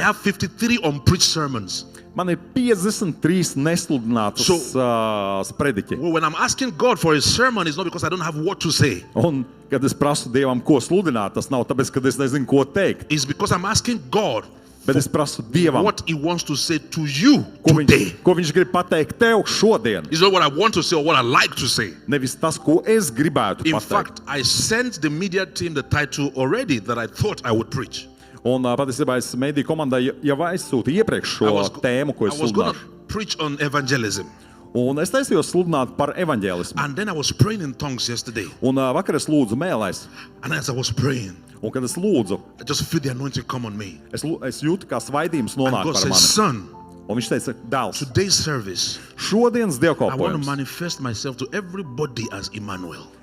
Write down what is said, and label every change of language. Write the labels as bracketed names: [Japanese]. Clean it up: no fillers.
[English] have 53 unpreached sermons. [Latvian] man ir 53 nesludinātas sprediķi. [English] Well, when I'm asking God for a sermon, it's not because I don't have what to say. [Latvian] Un, kad es prasu Dievam, ko sludināt, tas nav tāpēc, ka es nezinu, ko teikt. [English] It's because I'm asking God [Latvian] Bet es prasu Dievam, [English] what He wants to say to you [Latvian] ko [English] today. [Latvian] viņš grib pateikt tev šodien. [English] It's not what I want to say or what I like to say. [Latvian] Nevis tas, ko es gribētu [English] In [Latvian] pateikt. [English] fact, I sent the media team the title already that I thought I would preach. [Latvian] Un patiesībā es mediju komandai jau aizsūtīju iepriekš šo tēmu, ko es [English] I was going to [Latvian] sludināšu. [English] preach on evangelism. [Latvian] Un es taisījos sludināt par evaņģēlismu. [English] And then I was praying in tongues yesterday. [Latvian] Un vakar es lūdzu mēlēs. [English] And as I was praying, [Latvian] Un kad es lūdzu, [English] I just feel the anointing come on me. [Latvian] es jūtu, kā svaidījums [English] And [Latvian] nonāk [English] God [Latvian] par [English] says, [Latvian] mani. [English] son, [Latvian] Un viņš teica, dēls, [English] today's service, [Latvian] šodienas [English] I want to [Latvian] dievkalpojums. [English] manifest myself to everybody as Emmanuel.